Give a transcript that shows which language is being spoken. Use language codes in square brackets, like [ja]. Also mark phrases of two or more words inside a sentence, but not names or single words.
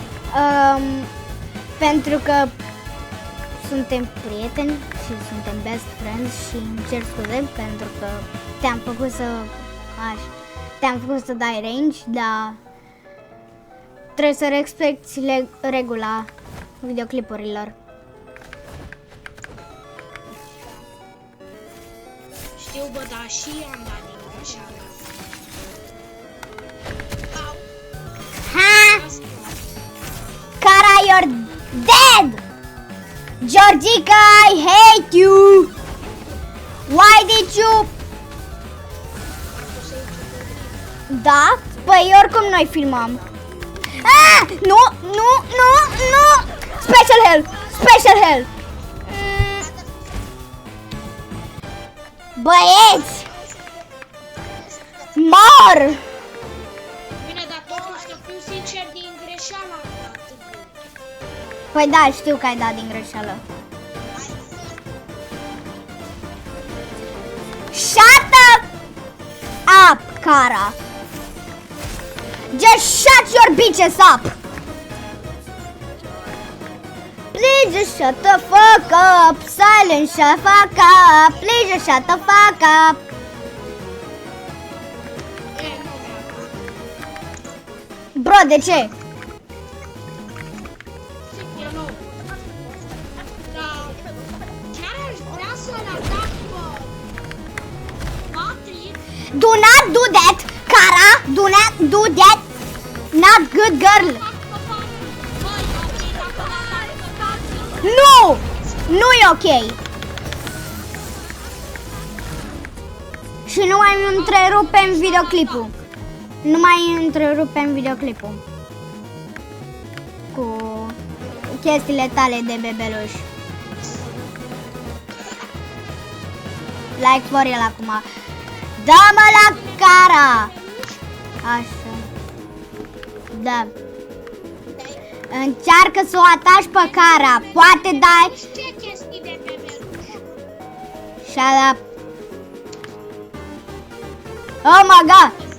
[ro] Pentru că suntem prieteni și suntem [en] best friends [ro] și îmi cer scuze pentru că te-am făcut să dai range, dar trebuie să respecti regula videoclipurilor. Știu, bă, dar și am dat din greșeală. Au, Ha! asta. Cara, [en] you're dead! Georgica, I hate you! Why did you... [ro] Da? Păi oricum noi filmăm. Ah! Nu, nu, nu, nu! [en] Special help! Special help! [ro] Băieți! Mor! Bine, dar totuși, să fiu sincer, din greșeală am dat. Păi da, știu că ai dat din greșeală. [en] Shut up, Cara! Just shut your bitches up! Please just shut the fuck up! Silence, shut the fuck up! Please just shut the fuck up! [ro] E, nu mi-a. Bro, de ce? Eu nu. Dar chiar aș vrea să-l atac pe Patrick. [en] Do not do that, Cara! Do not do that! Not good girl! [ro] Băi, ok, dacă l-atac pe Patrick. Nu! Nu e ok! Și nu mai întrerupem videoclipul. Nu mai întrerupem videoclipul. Cu chestiile tale de bebeluș. Like for el acum. Dă-mă la Cara! Așa. Da. Încearcă să o ataci pe Cara. Poate dai... Ce chestii de bebeluș? [en] Shut up. Oh my god.